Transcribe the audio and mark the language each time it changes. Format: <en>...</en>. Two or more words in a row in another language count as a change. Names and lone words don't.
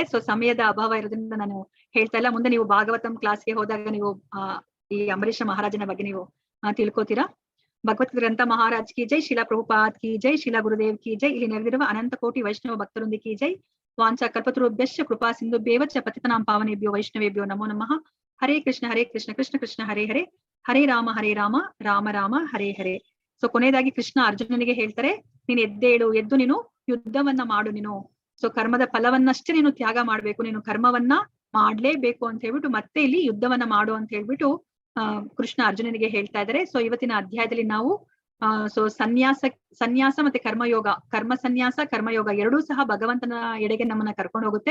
<kn>ಸೊ ಸಮಯದ ಅಭಾವ ಇರೋದ್ರಿಂದ ನಾನು ಹೇಳ್ತಾ ಇಲ್ಲ. ಮುಂದೆ ನೀವು ಭಾಗವತಂ ಕ್ಲಾಸ್ಗೆ ಹೋದಾಗ ನೀವು ಈ ಅಂಬರೀಷ ಮಹಾರಾಜನ ಬಗ್ಗೆ ನೀವು ತಿಳ್ಕೊತೀರಾ.</kn> <hi>भगवत् ग्रंथ महाराज की जय, शिला प्रभुपाद की जय, शिला गुरुदेव की जय,</hi> <kn>ಇಲ್ಲಿ ನೆರೆದಿರುವ ಅನಂತ ಕೋಟಿ ವೈಷ್ಣವ ಭಕ್ತರೊಂದಿಗೆ</kn> <hi>की जय.</hi> <sa>ವಾಂಚಾ ಕಲ್ಪತರುಭ್ಯಶ್ಚ ಕೃಪಾ ಸಿಂಧುಭ್ಯೇವ ಚ ಪತಿತನಾಂ ಪಾವನೇಭ್ಯೋ ವೈಷ್ಣವೇಭ್ಯೋ ನಮೋ ನಮಃ. ಹರೇ ಕೃಷ್ಣ ಕೃಷ್ಣ ಕೃಷ್ಣ ಹರೇ ಹರೇ, ಹರೇ ರಾಮ ರಾಮ ರಾಮ ಹರೇ ಹರೇ.</sa> <kn>ಸೊ ಕೊನೆಯದಾಗಿ ಕೃಷ್ಣ ಅರ್ಜುನನಿಗೆ ಹೇಳ್ತಾರೆ, ನೀನು ಎದ್ದು ನೀನು ಯುದ್ಧವನ್ನ ಮಾಡು. ನೀನು ಸೊ ಕರ್ಮದ ಫಲವನ್ನಷ್ಟೇ ನೀನು ತ್ಯಾಗ ಮಾಡ್ಬೇಕು, ನೀನು ಕರ್ಮವನ್ನ ಮಾಡ್ಲೇಬೇಕು ಅಂತ ಹೇಳ್ಬಿಟ್ಟು ಮತ್ತೆ ಇಲ್ಲಿ ಯುದ್ಧವನ್ನ ಮಾಡು ಅಂತ ಹೇಳ್ಬಿಟ್ಟು ಕೃಷ್ಣ ಅರ್ಜುನನಿಗೆ ಹೇಳ್ತಾ ಇದ್ದಾರೆ. ಸೊ ಇವತ್ತಿನ ಅಧ್ಯಾಯದಲ್ಲಿ ನಾವು ಸೊ ಸನ್ಯಾಸ ಮತ್ತೆ ಕರ್ಮಯೋಗ, ಕರ್ಮ ಸನ್ಯಾಸ ಕರ್ಮಯೋಗ ಎರಡೂ ಸಹ ಭಗವಂತನ ಎಡೆಗೆ ನಮ್ಮನ್ನ ಕರ್ಕೊಂಡು ಹೋಗುತ್ತೆ.</kn>